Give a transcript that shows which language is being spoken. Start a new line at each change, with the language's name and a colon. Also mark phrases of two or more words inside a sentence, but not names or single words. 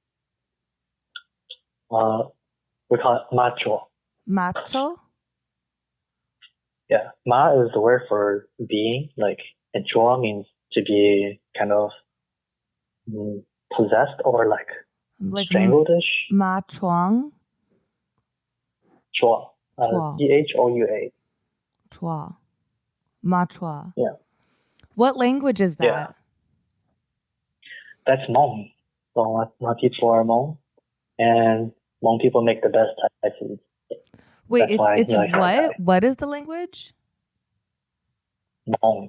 English: We call it macho. Macho? Yeah. Ma is the word for being, and chua means to be kind of possessed or like strangled-ish.
Hmong: Ma chuang? Chua. Choua. Chua. Ma chua.
English: Yeah. What language is that? Yeah. That's Hmong. So my people are Hmong, and Hmong people make the best Thai food. Wait, it's what? What is the language? Hmong.